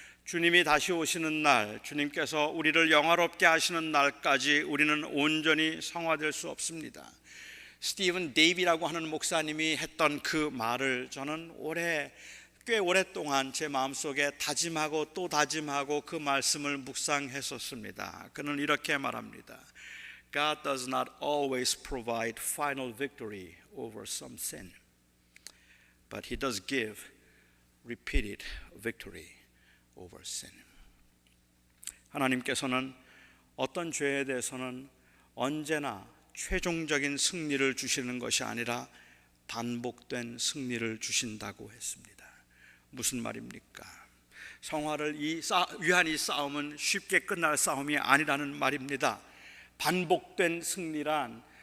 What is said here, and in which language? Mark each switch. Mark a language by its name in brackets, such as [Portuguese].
[Korean] 주님이 다시 오시는 날, 주님께서 우리를 영화롭게 하시는 날까지 우리는 온전히 성화될 수 없습니다. 스티븐 데이비라고 하는 목사님이 했던 그 말을 저는 꽤 오랫동안 제 마음속에 다짐하고 또 다짐하고 그 말씀을 묵상했었습니다. 그는 이렇게 말합니다. [English] God does not always provide final victory over some sin, but He does give repeated victory over sin. [Korean] 하나님께서는 어떤 죄에 대해서는 언제나 최종적인 승리를 주시는 것이 아니라 반복된 승리를 주신다고 했습니다. 무슨 말입니까? 성화를 위한 이 싸움은 쉽게 끝날 싸움이 아니라는 말입니다. 반복된 승리란